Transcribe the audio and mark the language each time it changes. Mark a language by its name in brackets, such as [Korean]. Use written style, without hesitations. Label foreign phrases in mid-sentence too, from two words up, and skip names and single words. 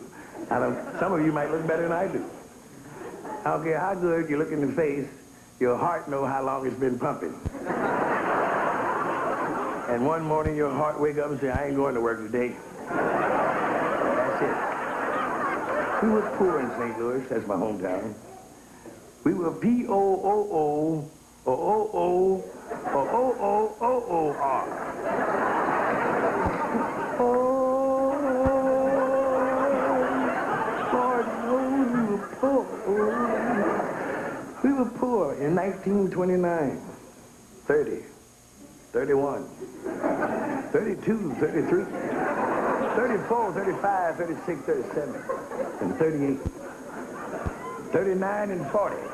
[English] Some of you might look better than I do. I don't care how good you look in the face, your heart knows how long it's been pumping. And one morning your heart wake up and say, I ain't going to work today. That's it. We were poor in St. Louis, that's my hometown. We were P-O-O-O, or O-O, or O-O-O-O-R. We were poor in 1929, 30, 31, 32, 33, 34, 35, 36, 37, and 38, 39 and 40,